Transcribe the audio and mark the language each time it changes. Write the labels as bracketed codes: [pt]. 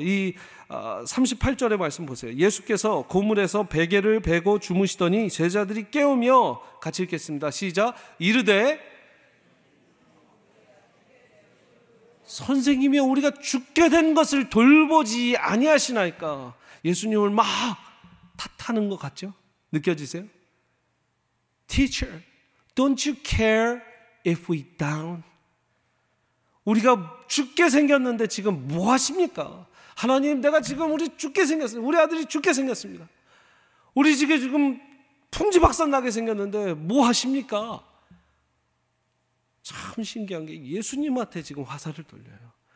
[ko] 이 38절의 말씀 보세요. 예수께서 고물에서 베개를 베고 주무시더니 제자들이 깨우며, 같이 읽겠습니다. 시작. 이르되 선생님이 우리가 죽게 된 것을 돌보지 아니하시나이까. 예수님을 막 탓하는 것 같죠? 느껴지세요? [en] Teacher, don't you care if we down? [ko] 우리가 죽게 생겼는데 지금 뭐 하십니까? 하나님, 내가 지금 우리 죽게 생겼어요. 우리 아들이 죽게 생겼습니다. 우리 집에 지금 풍지박산 나게 생겼는데 뭐 하십니까? 참 신기한 게 예수님한테 지금 화살을 돌려요.